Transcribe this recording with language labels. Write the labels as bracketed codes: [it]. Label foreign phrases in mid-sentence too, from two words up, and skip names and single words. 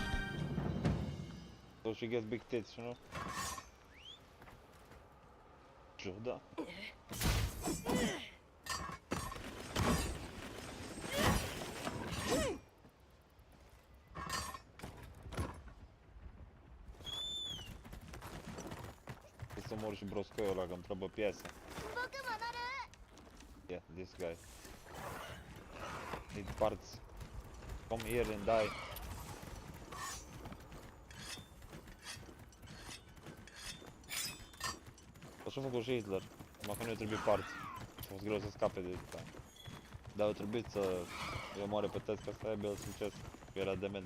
[en] So she gets big tits, you know? [ro] Da. Să mor și broscoiul ăla, că îmi trebuie piese. [en] Yeah, this guy. Need parts. Come here and die. [ro] Așa a făcut și Hitler, numai că nu i-a trebuit parți. A fost greu să scape de asta. Dar a trebuit să îi omoare pe toți ca să aibă el succes, că era dement.